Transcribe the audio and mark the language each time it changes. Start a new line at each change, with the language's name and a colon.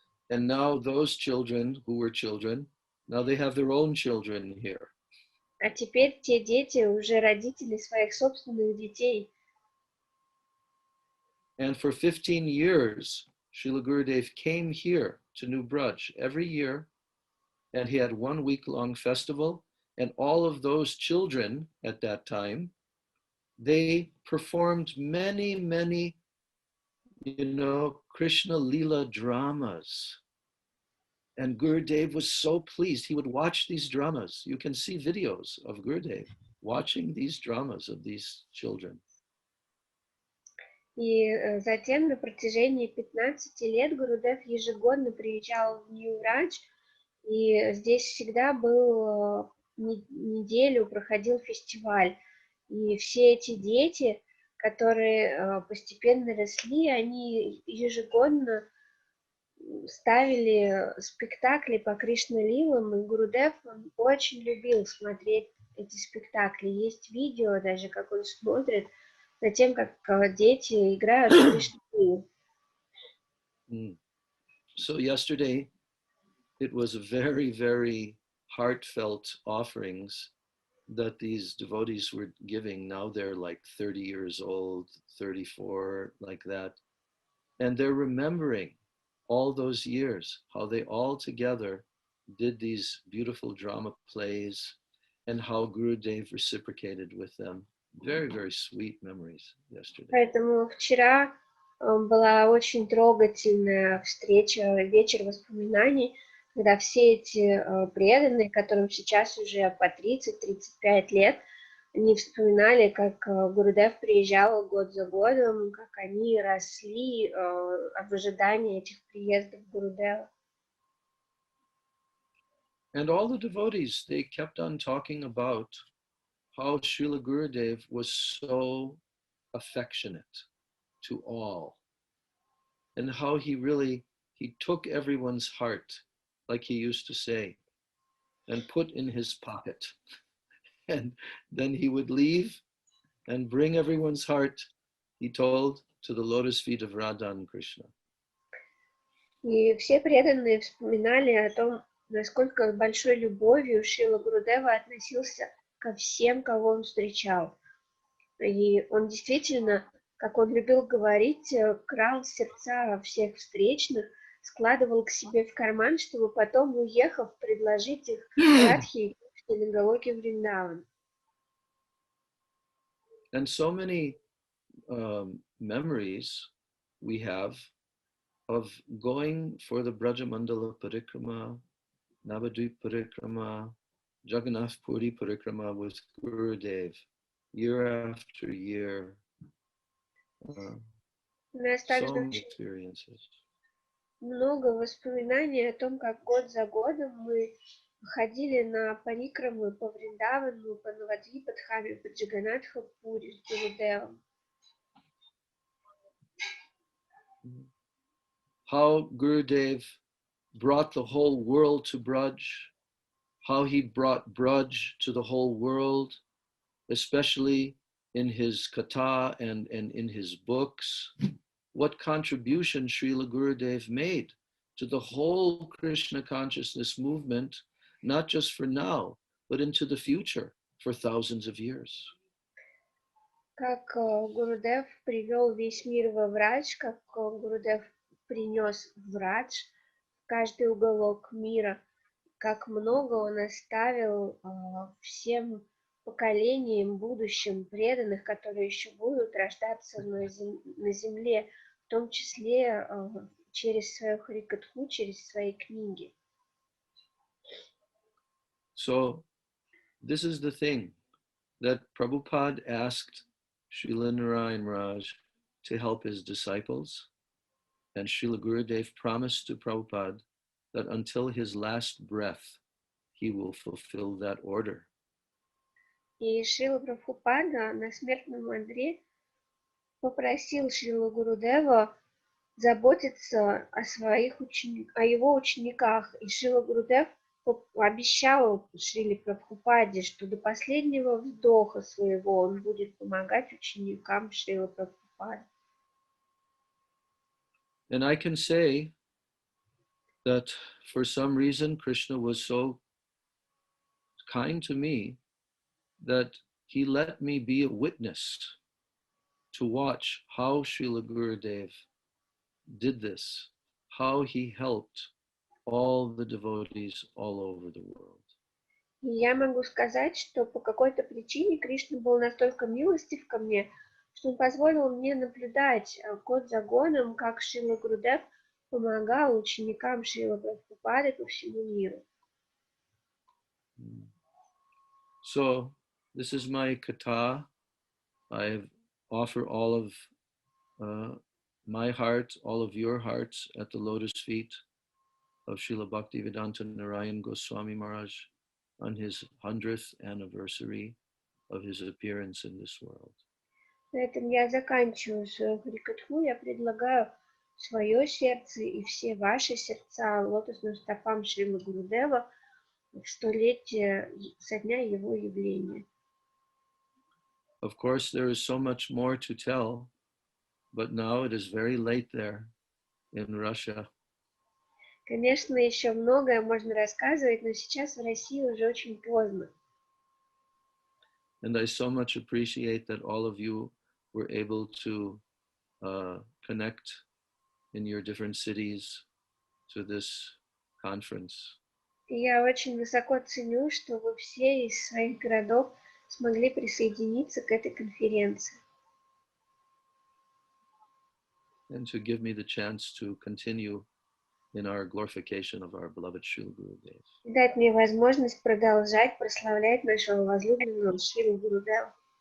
English: And now those children who were children, now they have their own children here.
Russian: А теперь те дети уже родители своих собственных детей.
English: And for 15 years, Srila Gurudev came here to New Braj every year and he had 1 week-long festival, and all of those children at that time, they performed many, many, Krishna Leela dramas. And Gurudev was so pleased. He would watch these dramas. You can see videos of Gurudev watching these dramas of these children.
Russian: И затем на протяжении 15 лет Гурудев ежегодно приезжал в Нью-Радж, и здесь всегда был неделю, проходил фестиваль. И все эти дети, которые постепенно росли, они ежегодно ставили спектакли по Кришна-лилам, и Гурудев очень любил смотреть эти спектакли. Есть видео даже, как он смотрит за тем, как дети играют в Кришна-лилу.
English: So yesterday, it was a very, very heartfelt offerings that these devotees were giving. Now they're like 30 years old, 34, like that. And they're remembering all those years, how they all together did these beautiful drama plays and how Gurudev reciprocated with them. Very, very sweet memories yesterday.
Russian: Поэтому вчера была очень трогательная встреча, вечер воспоминаний, когда все эти преданные, которым сейчас уже по 30-35 лет, они вспоминали, как Гурудев приезжал год за годом, как они росли в ожидании этих приездов Гурудева.
English: And all the devotees, they kept on talking about how Srila Gurudev was so affectionate to all, and how he took everyone's heart, like he used to say, and put in his pocket. And then he would leave and bring everyone's heart, he told, to the lotus feet of Radha and Krishna.
Russian: И все преданные вспоминали о том, насколько большой любовью Шрила Гурудева относился ко всем, кого он встречал. И он действительно, как он любил говорить, крал сердца всех встречных, складывал к себе в карман, чтобы потом, уехав, предложить их Катхе и на Галоке Вриндаван.
English: And so many memories we have of going for the Brajamandala Parikrama, Navadvip Parikrama, Jagannath Puri Parikrama with Gurudev, year after year.
Russian: У нас также очень много воспоминаний о том, как год за годом мы ходили на парикрамы по Вриндавану, по Навадвипадхаме, по Джаганатха Пури с Гурудевом.
English: How Gurudev brought the whole world to Braj, how he brought Braj to the whole world, especially in his Katha and in his books. What contribution Srila Gurudev made to the whole Krishna consciousness movement, not just for now, but into the future, for thousands of years.
Russian: Как Гурудев привел весь мир во Врадж, как Гурудев принес Врадж в каждый уголок мира, как много он оставил всем поколениям, будущим преданных, которые еще будут рождаться на земле, в том числе через свою Харикатху, через свои книги.
English: So, this is the thing that Prabhupada asked Srila Narayan Raj to help his disciples, and Srila Gurudev promised to Prabhupada that until his last breath, he will fulfill that order.
Russian: И Шрила Прабхупада на смертном одре попросил Шрилу Гурудева заботиться о его учениках. И Шрила Гурудев обещал Шриле Прабхупаде, что до последнего вдоха своего он будет помогать ученикам Шрилы Прабхупады.
English: And I can say that for some reason Krishna was so kind to me that he let me be a witness to watch how Srila Gurudev did this, how he helped all the devotees all over the world.
Russian: И я могу сказать, что по какой-то причине Кришна был настолько милостив ко мне, что он позволил мне наблюдать год за годом, как Шрила Гурудев помогал ученикам Шрила Прабхупады по всему миру.
English: So, this is my Katha. I offer all of my heart, all of your hearts at the lotus feet of Srila Bhaktivedanta Narayan Goswami Maharaj on his 100th anniversary of his appearance in this world.
Russian: На этом я заканчиваю свою харикатху. Я предлагаю свое сердце и все ваши сердца лотосным стопам Шрила Гурудева в столетие со дня его явления.
English: Of course, there is so much more to tell, but now it is very late there in Russia.
Russian: Конечно, еще многое можно рассказывать, но сейчас в России уже очень поздно.
English: And I so much appreciate that all of you were able to connect in your different cities to this conference.
Russian: И я очень высоко ценю, что вы все из своих городов смогли присоединиться к этой конференции.
English: And to give me the chance to continue in our glorification of our beloved Srila Gurudev.
Russian: И дать мне возможность продолжать прославлять нашего возлюбленного Шрилу Гурудева.